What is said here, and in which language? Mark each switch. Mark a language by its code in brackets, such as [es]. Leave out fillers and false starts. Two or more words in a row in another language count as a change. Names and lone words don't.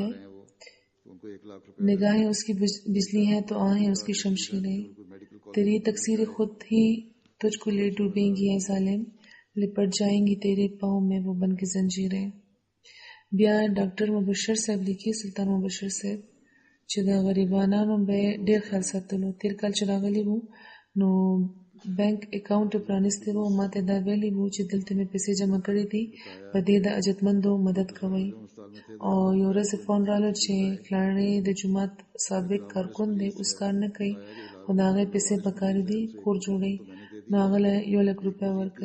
[ur] رہے ہیں وہ تو ان کو 1 لاکھ روپے نگاہیں اس کی بجلی ہیں تو آہیں اس کی شمشیریں. [en] medical college [ur] تیری تقصیر خود ہی تجھ کو لے ڈوبیں گی ہے ظالم، لپٹ جائیں گی تیرے پاؤں میں وہ بن کے زنجیریں. [ps] بیا ډاکټر مبشر صاحب لیکلي، سلطان مبشر صاحب چې د غریبانو به ډیر خیال ساتلو. تیر کال چې راغلی وو نو بانک اکاونټ پرانیستی وو، ماته دا ویلي وو چې دلته مې پیسې جمع کړې دي، په دې د اجتمندو مدد کوئ. او یو ورځ فون راغلو چې فلانی د جومات سابق کارکون دی، اوس کار نه کوي، خو د هغې پیسې پکار دي کور جوړوي، نو هغه له 1,00,000 روپۍ ورکوي.